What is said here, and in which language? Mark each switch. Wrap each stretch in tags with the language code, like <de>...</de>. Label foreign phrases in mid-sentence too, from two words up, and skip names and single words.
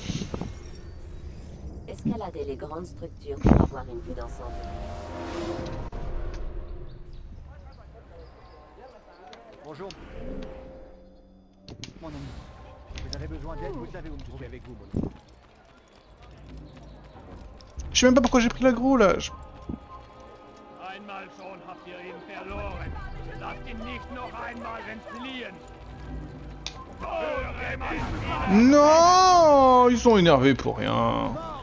<fr>Escalader les grandes structures pour avoir une vue d'ensemble. Bonjour. Mon ami. Vous avez besoin d'aide, vous savez où me trouver avec vous, mon ami. Je sais même pas pourquoi j'ai pris l'aggro là.</fr> <de>Einmal schon habt ihr ihn verloren. Lasst ihn nicht noch einmal entfliehen.</de> <fr>Non! Ils sont énervés pour rien.</fr>